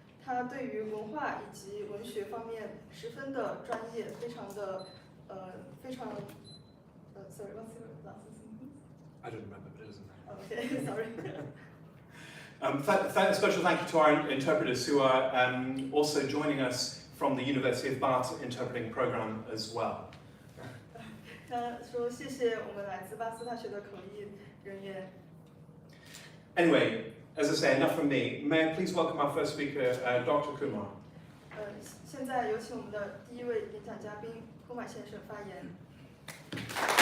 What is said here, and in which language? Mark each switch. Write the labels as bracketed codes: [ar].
[zh] 他对于文化以及文学方面十分的专业，非常 [en] sorry, what's your last name? I don't remember, but it doesn't matter. Okay, sorry. Special thank you to our interpreters who are also joining us from the University of Bristol interpreting program as well. [zh] 他说谢谢我们来自巴斯大学的口译人员。 [en] Anyway, as I say, enough from me. May I please welcome our first speaker, Dr. Kumar. [zh] 现在有请我们的第一位演讲嘉宾库马先生发言。